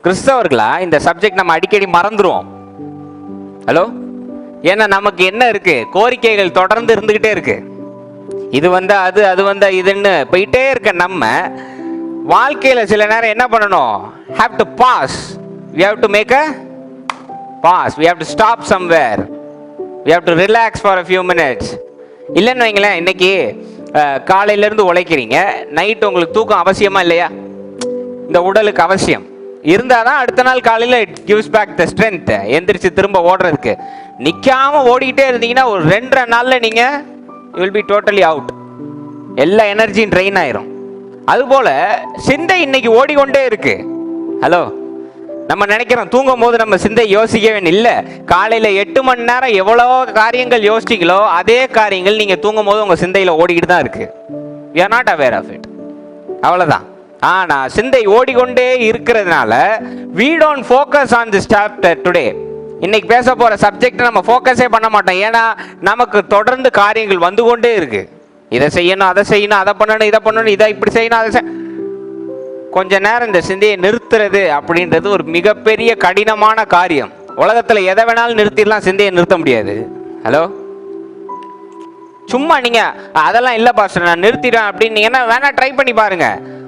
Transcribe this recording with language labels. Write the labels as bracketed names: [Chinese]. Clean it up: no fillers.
[Tamil] கிறிஸ்தவர்களா இந்த சப்ஜெக்ட் நம்ம அடிக்கடி மறந்துடுவோம். ஹலோ, ஏன்னா நமக்கு என்ன இருக்கு, கோரிக்கைகள் தொடர்ந்து இருந்துகிட்டே இருக்கு. இது வந்தா அது, அது வந்தா இதுன்னு போயிட்டே இருக்க நம்ம வாழ்க்கையில சில நேரம் என்ன பண்ணணும்? [English] have to pause. we have to make a pause. we have to stop somewhere. we have to relax for a few minutes. [Tamil] இல்லைன்னு வைங்களேன், இன்னைக்கு காலையிலேருந்து உழைக்கிறீங்க, நைட்டு உங்களுக்கு தூக்கம் அவசியமா இல்லையா? இந்த உடலுக்கு அவசியம் இருந்தால் தான் அடுத்த நாள் காலையில் it gives back the strength, எந்திரிச்சு திரும்ப ஓடுறதுக்கு. நிற்காம ஓடிக்கிட்டே இருந்தீங்கன்னா ஒரு 2 நாளில் நீங்கள் you will be totally out. எல்லா எனர்ஜியும் ட்ரெயின் ஆயிரும். அதுபோல் சிந்தை இன்னைக்கு ஓடிக்கொண்டே இருக்கு. ஹலோ, நம்ம நினைக்கிறோம் தூங்கும் போது நம்ம சிந்தை யோசிக்கவே இல்லை. காலையில் 8 மணி நேரம் எவ்வளோ காரியங்கள் யோசிச்சிங்களோ அதே காரியங்கள் நீங்கள் தூங்கும் போது உங்கள் சிந்தையில் ஓடிக்கிட்டு தான் இருக்கு. [English] we are not aware of it. [Tamil] அவ்வளோதான். ஆனால் சிந்தை ஓடிக்கொண்டே இருக்கிறதுனால [English] we don't focus on this chapter today. [Tamil] இன்னைக்கு பேச போகிற சப்ஜெக்ட் நம்ம ஃபோக்கஸே பண்ண மாட்டோம். ஏன்னா நமக்கு தொடர்ந்து காரியங்கள் வந்து கொண்டே இருக்கு. இதை செய்யணும், அதை செய்யணும், அதை பண்ணணும், இதை பண்ணணும், இதை இப்படி செய்யணும், அதை கொஞ்ச நேரம் இந்த சிந்தையை நிறுத்துறது அப்படின்றது ஒரு மிகப்பெரிய கடினமான காரியம். உலகத்துல எதை வேணாலும் நிறுத்திடலாம், சிந்தையை நிறுத்த முடியாது. ஹலோ, சும்மா நீங்க அதெல்லாம் இல்ல பாஸ்டர் நான் நிறுத்திடுவேன் அப்படின்னு வேணா ட்ரை பண்ணி பாருங்க.